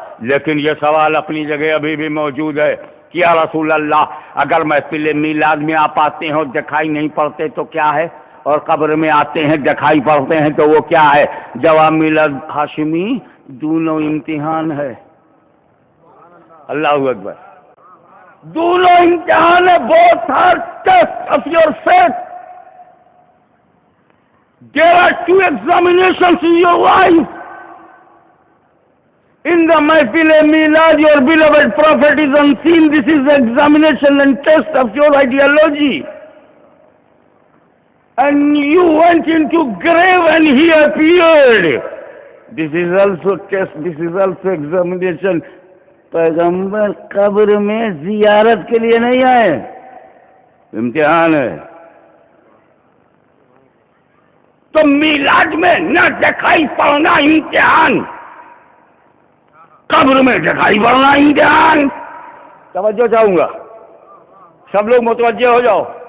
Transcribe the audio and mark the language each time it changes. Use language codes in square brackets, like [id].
[ur] لیکن یہ سوال اپنی جگہ ابھی بھی موجود ہے کہ یا رسول اللہ اگر محفل میلاد میں آپ آتے ہیں اور دکھائی نہیں پڑتے تو کیا ہے، اور قبر میں آتے ہیں دکھائی پڑتے ہیں تو وہ کیا ہے؟ جواب میلاد ہاشمی دونوں امتحان ہے۔ اللہ اکبر، دونوں امتحان ہے۔ [en] both are tests of your faith. There are two examinations in your life. In the Mahfil Milad, your beloved Prophet is unseen. This is the examination and test of your ideology. And you went into grave and he appeared. This is also test, this is also examination. [ur] پیغمبر قبر میں زیارت کے لیے نہیں آئے، امتحان ہے۔ تو میلاد میں نہ دکھائی پڑنا امتحان، قبر میں دکھائی پڑنا امتحان۔ توجہ چاہوں گا، سب لوگ متوجہ ہو جاؤ۔